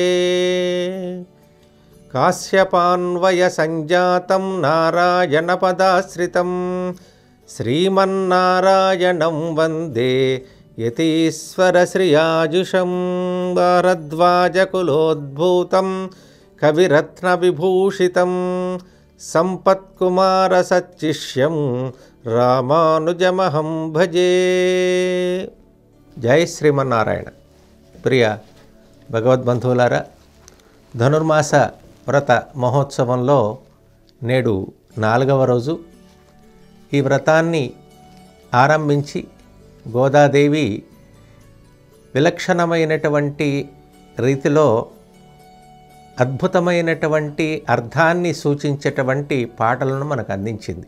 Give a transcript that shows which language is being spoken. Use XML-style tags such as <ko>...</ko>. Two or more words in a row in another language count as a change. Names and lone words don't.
<sa>काश्यपान्वयसञ्जातं नारायणपदाश्रितं श्रीमन्नारायणं वन्दे यतीश्वरश्रियाजुषं भारद्वाजकुलोद्भूतं कविरत्नविभूषितं सम्पत्कुमारसच्चिष्यं रामानुजमहं भजे। जय श्रीमन्नारायण। प्रिय भगवद्बंधुవులారా,</sa> <te>ధనుర్మాస వ్రత మహోత్సవంలో నేడు 4వ రోజు. ఈ వ్రతాన్ని ఆరంభించి గోదాదేవి విలక్షణమైనటువంటి రీతిలో అద్భుతమైనటువంటి అర్థాన్ని సూచించేటువంటి పాటలను మనకు అందించింది.</te>